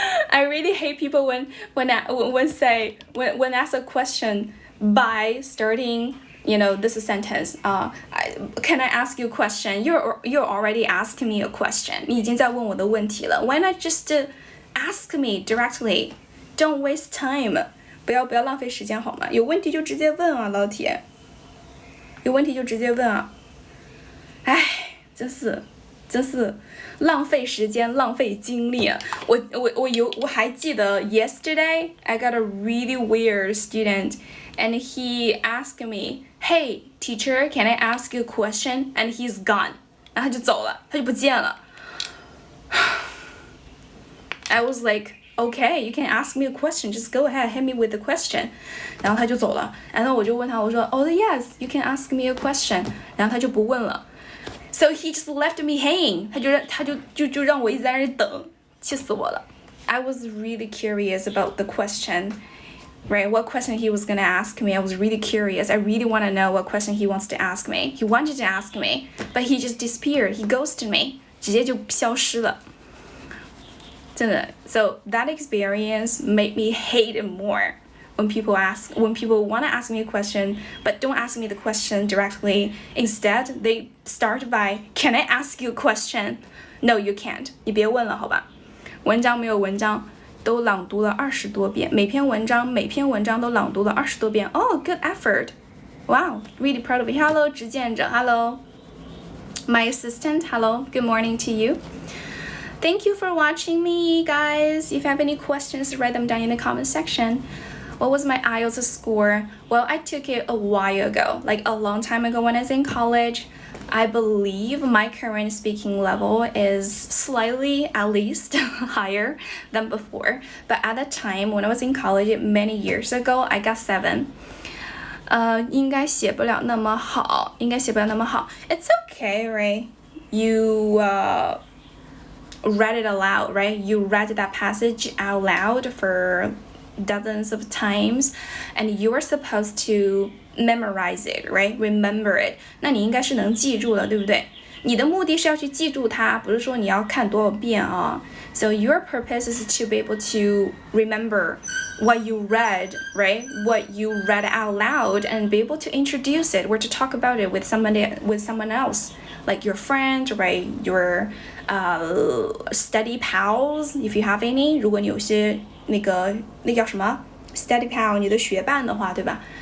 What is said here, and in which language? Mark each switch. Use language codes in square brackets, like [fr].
[en] I really hate people when ask a question by starting, this sentence. Can I ask you a question? You're already asking me a question. [zh] 你已经在问我的问题了。 [en] Why not just ask me directly? Don't waste time. [zh] 不要浪费时间好吗？有问题就直接问啊，老铁。有问题就直接问啊。唉，真是浪费时间，浪费精力啊。我还记得 [en] yesterday I got a really weird student and he asked me, "Hey, teacher, can I ask you a question?" And he's gone. [zh] 然后他就走了，他就不见了。 [en] I was like, "Okay, you can ask me a question. Just go ahead, hit me with the question." [zh] 然后他就走了。然后我就问他，我说 [en] "Oh yes, you can ask me a question." [zh] 然后他就不问了。 [en] So he just left me hanging. [zh] 他就让我一直在那里等，气死我了。 [en] I was really curious about the question, right? What question he was gonna ask me? I was really curious. I really want to know what question he wants to ask me. He wanted to ask me, but he just disappeared. He ghosted me. [zh] 直接就消失了。真的。 [en] So that experience made me hate it more. When people want to ask me a question, but don't ask me the question directly. Instead, they start by, "Can I ask you a question?" No, you can't. [zh] 你别问了，好吧？文章没有文章，都朗读了20多遍。每篇文章都朗读了20多遍。 [en] Oh, good effort. Wow, really proud of you. Hello, 执剑者 Hello. My assistant, hello. Good morning to you. Thank you for watching me, guys. If you have any questions, write them down in the comment section. What was my IELTS score? Well, I took it a while ago, like a long time ago when I was in college. I believe my current speaking level is slightly, at least, higher than before. But at the time, when I was in college many years ago, I got 7. [zh] 应该写不了那么好。 [en] It's okay, right? You read it aloud, right? You read that passage out loud for dozens of times, and you are supposed to memorize it, right? Remember it. [zh] 那你应该是能记住了，对不对？你的目的是要去记住它，不是说你要看多少遍啊。 [en] So your purpose is to be able to remember what you read, right? What you read out loud, and be able to introduce it or to talk about it with someone else, like your friend, right? Your study pals, if you have any. [zh] 如果你有些那叫什么 study pal， 你的学伴的话，对吧？